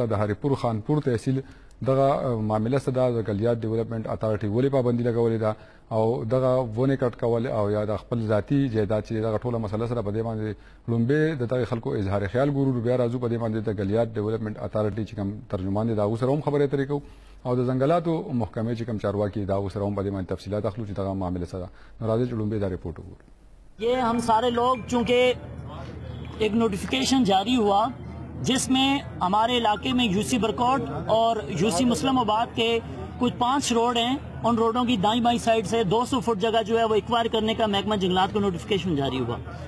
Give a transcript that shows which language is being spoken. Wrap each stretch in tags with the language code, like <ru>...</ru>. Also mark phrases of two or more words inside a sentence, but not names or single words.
<ps>د هریپور خانپور تحصیل دغه معامله څه ده، د ګلیات ډیولپمنټ اتارټي ولې پابندي لګولې ده او دغه ونې کټ کول او یا د خپل ذاتي جایداد چې دغه ټوله مسله سره په دې باندې لومبۍ د دغه خلکو اظهار خیال ګورو. بیا راځو په دې باندې د ګلیات ډیولپمنټ اتارټي چې کوم ترجمان دی د هغو سره هم خبرې اترې کوو او د ځنګلاتو محکمې چې کوم چارواکي د هغو سره هم په دې باندې تفصیلات اخلو چې دغه معامله څه ده. نو راځئ چې لومبۍ دا رپورټ وګورو.</ps> <ur>یہ ہم سارے لوگ چونکہ ایک نوٹیفیکیشن جاری ہوا جس میں ہمارے علاقے میں یو سی برکوٹ اور یو سی مسلم آباد کے کچھ 5 روڈ ہیں، ان روڈوں کی دائیں بائیں سائڈ سے 200 فٹ جگہ جو ہے وہ ایکوائر کرنے کا محکمہ جنگلات کو نوٹیفیکیشن جاری ہوا.</ur>